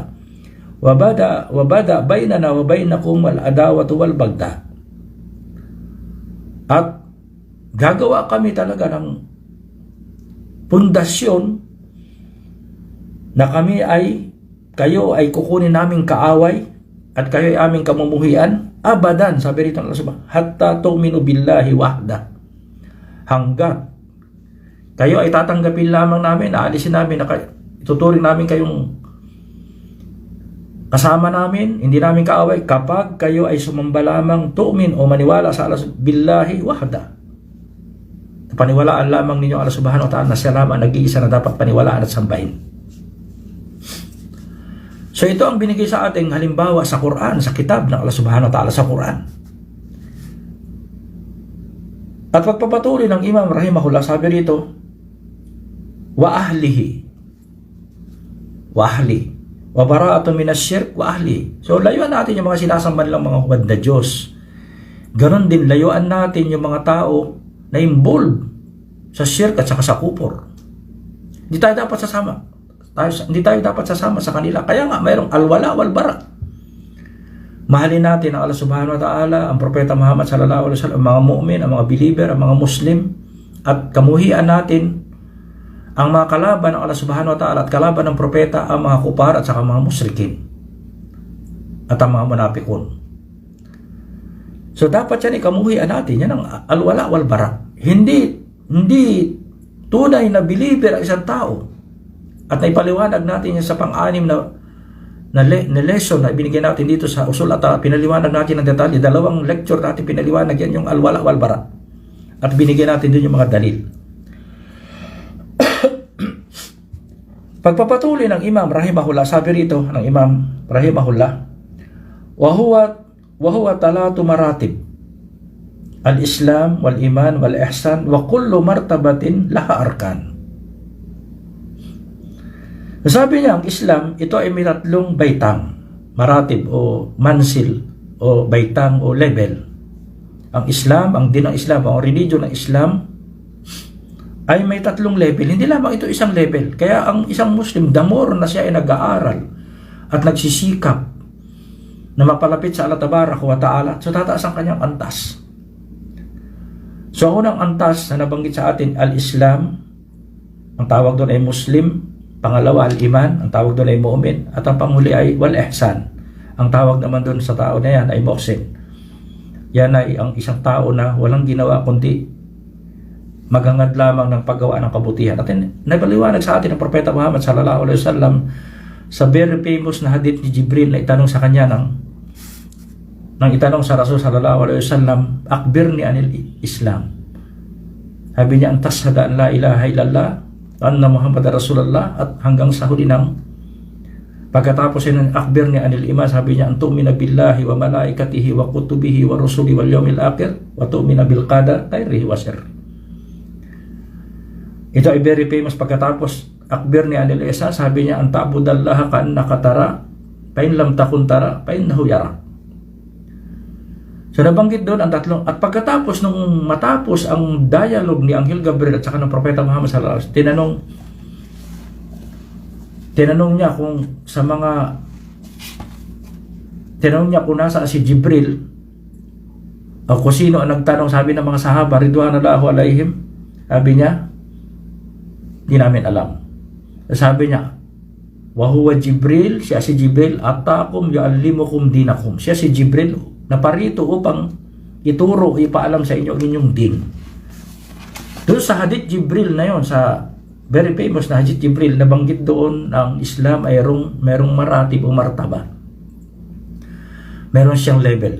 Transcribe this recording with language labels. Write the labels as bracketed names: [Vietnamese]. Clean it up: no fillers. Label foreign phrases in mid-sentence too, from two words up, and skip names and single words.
[Arabic] وبدا بيننا و بينكم والعداوة والبغضاء. [Filipino] At gagawa kami talaga ng pundasyon na kayo ay kukunin naming kaaway at kayo ay aming kamumuhian abadan, sabi rito ng [Arabic] الله سبحانه, حتى تؤمنوا بالله وحده, [Filipino] hanggat kayo ay tatanggapin lamang namin, aalisin namin, ituturing namin kayong kasama namin, hindi namin kaaway, kapag kayo ay sumamba lamang, tu'min o maniwala sa Allah [Arabic] بالله وحده, [Filipino] paniwalaan lamang ninyo [Arabic] الله سبحانه و تعالى [Filipino] na siya lamang nag-iisa na dapat paniwalaan at sambahin. So ito ang binigay sa ating halimbawa sa Quran, sa kitab ng [Arabic] الله سبحانه و تعالى, [Filipino] sa Quran. At pagpapatuloy ng Imam rahimahullah, sabi rito, [Arabic] و أهله و براءة من الشرك و أهله. [Filipino] So layuan natin yung mga sinasamba nilang mga hubad na Diyos. Ganon din layuan natin yung mga tao na involved sa shirk at saka sa kupor. Hindi tayo dapat sasama sa kanila. Kaya nga mayroong [Arabic] الولاء والبراء. [Filipino] Mahalin natin ang [Arabic] الله سبحانه و تعالى, [Filipino] ang propeta Muhammad [Arabic] صلى الله عليه وسلم, [Filipino] ang mga mu'min, ang mga believer, ang mga Muslim, at kamuhian natin ang mga kalaban ng [Arabic] الله سبحانه و تعالى [Filipino] at kalaban ng propeta, ang mga kupar at saka mga musrikin at ang mga munapikun. So dapat yan ikamuhian natin, yan ang [Arabic] الولاء والبراء. [Filipino] Hindi tunay na believer ang isang tao. At naipaliwanag natin yan sa pang-anim na lesson na binigyan natin dito sa usul, at pinaliwanag natin ng detalye. 2 lecture natin pinaliwanag yan, yung [Arabic] الولاء والبراء. [Filipino] At binigyan natin din yung mga dalil. Pagpapatuloy ng Imam rahimahullah, sabi rito ng Imam rahimahullah, [Arabic] و هو ثلاث مراتب الإسلام والإيمان والإحسان و كل مرتبة لها أركان. [Filipino] Sabi niya, ang Islam, ito ay may 3 baitang, maratib o mansil o baitang o level. Ang Islam, ang din ng Islam, ang religion ng Islam ay may 3 level. Hindi lamang ito isang level. Kaya ang isang Muslim, [English] the more [Filipino] na siya ay nag-aaral at nagsisikap na mapalapit sa [Arabic] الله تبارك و تعالى, [Filipino] so tataas ang kanyang antas. So ang unang antas na nabanggit sa atin, al-Islam, ang tawag doon ay Muslim. Pangalawa, al-Iman, ang tawag doon ay Mu'min. At ang panghuli ay wal-Ihsan, ang tawag naman doon sa tao na yan ay Muhsin. Yan ay ang isang tao na walang ginawa kundi maghangad lamang ng paggawa ng kabutihan. At nabaliwanag sa atin ng Propeta Muhammad [Arabic] صلى الله عليه وسلم [Filipino] sa [English] very famous [Filipino] na hadith ni Jibril na itanong sa kanya nang itanong sa Rasul [Arabic] صلى الله عليه وسلم, أخبرني عن الإسلام. [Filipino] Sabi niya, ang [Arabic] تشهد أن لا إله إلا الله أن محمد رسول الله, [Filipino] at hanggang sa huli ng pagkatapos yun, [Arabic] أخبرني عن الإيمان, [Filipino] sabi niya, [Arabic] أن تؤمن بالله و ملائكته و كتبه و رسله واليوم الآخر و تؤمن بالقدر خيره و شره. [Filipino] Ito ay [English] very famous. [Filipino] Pagkatapos [Arabic] أخبرني عن الإحسان, [Filipino] sabi niya, [Arabic] أن تعبد الله كأنك تراه ف إن لم تكن تراه ف إنه يراك. [Filipino] So nabanggit doon ang 3. At pagkatapos nung matapos ang dialogue ni Anghel Gabriel at saka ng Propeta Muhammad [Arabic] صلى الله عليه وسلم, [Filipino] tinanong niya kung nasa si Jibril o kung sino ang nagtanong. Sabi ng mga sahaba [Arabic] رضوان الله عليهم, [Filipino] sabi niya, di namin alam. Sabi niya, [Arabic] و هو جبريل, [Filipino] siya si Jibril, [Arabic] أتاكم يعلمكم دينكم. [Filipino] Siya si Jibril na parito upang ituro, ipaalam sa inyo ang inyong din. Doon sa hadith Jibril na yon, sa [English] very famous [Filipino] na Hadith Jibril, nabanggit doon ang Islam ay merong maratib o martaba. Meron siyang level.